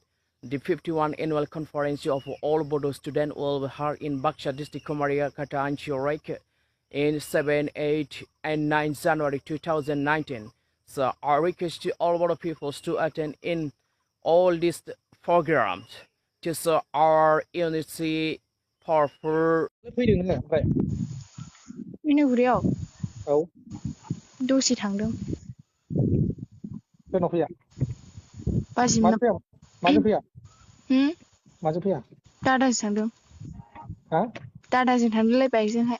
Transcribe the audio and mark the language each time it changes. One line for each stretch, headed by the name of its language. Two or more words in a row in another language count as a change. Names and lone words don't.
English: The 51 annual conference of all Bodo students will be held in Baksha district, Komaria, Kata, and Chiorek in 7, 8, and 9 January 2019. So I request to all Bodo peoples to attend in all these programs to show our unity, powerful.
Bodo: फैदों नोङो ओमफ्राय मिनुगुरियाव औ दसे थांदों सोरनाव फैया बाजिमोन माजों फैया हम माजों फैया दादाजों थांदों हा दादाजों थांदोंलाय बाइकजोंहाय